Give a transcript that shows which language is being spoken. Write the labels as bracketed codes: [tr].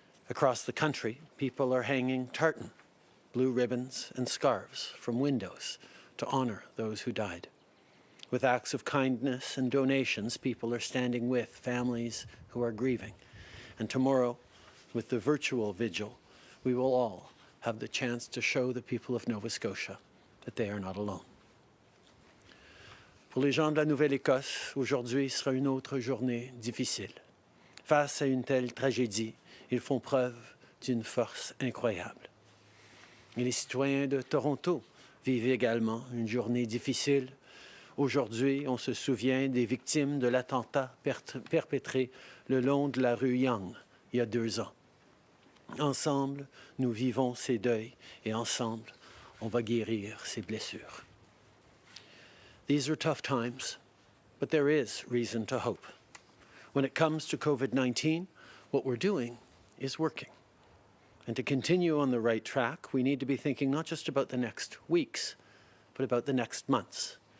[en] Across the country, people are hanging tartan, blue ribbons, and scarves from windows to honor those who died. With acts of kindness and donations, people are standing with families who are grieving. And tomorrow, with the virtual vigil, we will all have the chance to show the people of Nova Scotia that they are not alone. [fr] Pour les gens de la Nouvelle-Écosse, aujourd'hui sera une autre journée difficile. Face à une telle tragédie, ils font preuve d'une force incroyable. Et les citoyens de Toronto vivent également une journée difficile. Aujourd'hui, on se souvient des victimes de l'attentat perpétré le long de la rue Yonge il y a 2 ans. Ensemble, nous vivons ces deuils et ensemble, on va guérir ces blessures. [en] These are tough times, but there is reason to hope. When it comes to COVID-19, what we're doing is working. And to continue on the right track, we need to be thinking not just about the next weeks, but about the next months.